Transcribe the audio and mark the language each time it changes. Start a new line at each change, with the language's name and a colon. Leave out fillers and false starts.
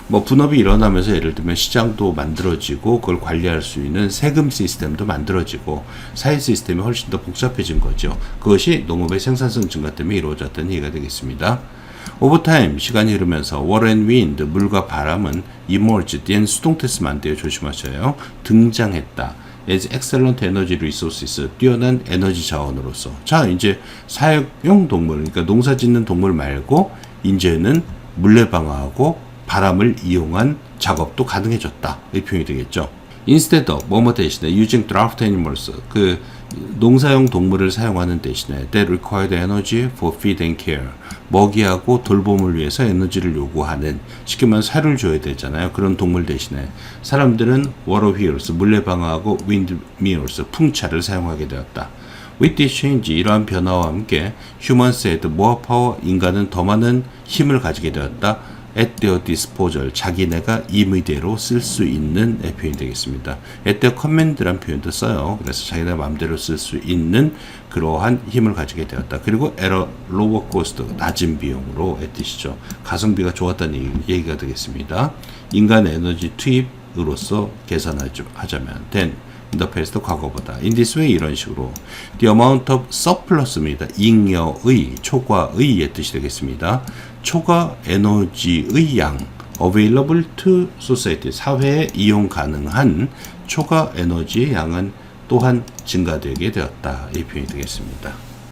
Korean: 뭐 분업이 일어나면서 예를 들면 시장도 만들어지고 그걸 관리할 수 있는 세금 시스템도 만들어지고 사회 시스템이 훨씬 더 복잡해진 거죠. 그것이 농업의 생산성 증가 때문에 이루어졌다는 얘기가 되겠습니다. 오버타임 시간이 흐르면서
English: water and wind
Korean: 물과 바람은
English: emerged
Korean: 얘는 수동태쓰면 안 돼요. 조심하셔요. 등장했다.
English: as excellent energy resources
Korean: 뛰어난 에너지 자원으로서. 자, 이제 사육용 동물, 그러니까 농사 짓는 동물 말고 이제는 물레방아하고 바람을 이용한 작업도 가능해졌다. 이 표현이 되겠죠.
English: instead of
Korean: 뭐뭐 대신에
English: using draft animals
Korean: 그 농사용 동물을 사용하는 대신에
English: that required energy for feed and care
Korean: 먹이하고 돌봄을 위해서 에너지를 요구하는 쉽게 말하면 살을 줘야 되잖아요. 그런 동물 대신에 사람들은 water wheels 물레방아하고 windmills 풍차를 사용하게 되었다.
English: With this change
Korean: 이러한 변화와 함께
English: humans had more power
Korean: 인간은 더 많은 힘을 가지게 되었다.
English: at their disposal
Korean: 자기네가 임의대로 쓸 수 있는 표현이 되겠습니다.
English: at their command
Korean: 란 표현도 써요. 그래서 자기네 마음대로 쓸 수 있는 그러한 힘을 가지게 되었다. 그리고
English: at a lower cost
Korean: 낮은 비용으로 뜻이죠. 가성비가 좋았다는 얘기가 되겠습니다. 인간 에너지 투입으로서 계산하자면
English: then in the past
Korean: 과거보다
English: in this way
Korean: 이런 식으로
English: the amount of surplus
Korean: 입니다. 잉여의 초과의의 뜻이 되겠습니다. 초과 에너지의 양
English: available to society
Korean: 사회에 이용 가능한 초과 에너지의 양은 또한 증가되게 되었다. 이 표현이 되겠습니다.